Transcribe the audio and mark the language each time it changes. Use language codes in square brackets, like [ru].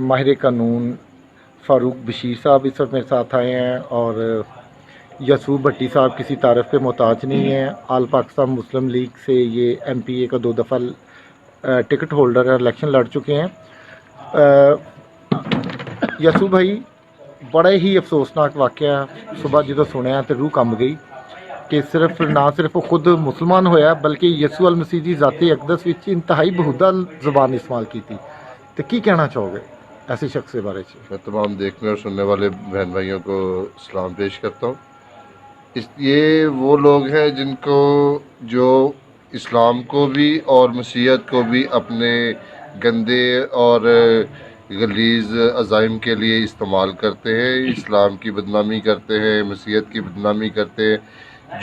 [hi] माहिर कानून फ़ारूक बशीर साहब इस वक्त मेरे साथ आए हैं और यसूफ भट्टी साहब किसी तारीफ़ के मोहताज नहीं है। आल पाकिस्तान मुस्लिम लीग से ये MPA का 2 दफ़ा टिकट होल्डर है, इलेक्शन लड़ चुके हैं। [pa] ਯਸੂ ਭਾਈ ਬੜਾ ਹੀ ਅਫਸੋਸਨਾਕ ਵਾਕਿਆ ਸੁਬਾਹ ਜਦੋਂ ਸੁਣਿਆ ਤੇ ਰੂਹ ਕੰਬ ਗਈ ਕਿ ਨਾ ਸਿਰਫ ਉਹ ਖੁਦ ਮੁਸਲਮਾਨ ਹੋਇਆ ਬਲਕਿ ਯਸੂ ਅਲ ਮਸੀਹ ਦੀ ਜ਼ਾਤੀ ਅਕਦਸ ਵਿੱਚ ਇੰਤਹਾਈ ਬਹੂਦਾ ਜ਼ਬਾਨ ਇਸਤੇਮਾਲ ਕੀਤੀ। ਤੇ ਕੀ ਕਹਿਣਾ ਚਾਹੋਗੇ [hi] ऐसे शख्स के बारे में? मैं तमाम देखने और सुनने वाले बहन भाइयों को सलाम पेश करता हूँ। ये वो लोग हैं जिनको जो इस्लाम को भी और मसीहत को भी अपने गंदे और गलीज़ अज़ाइम के लिए इस्तेमाल करते हैं, इस्लाम की बदनामी करते हैं, मसीहत की बदनामी करते हैं।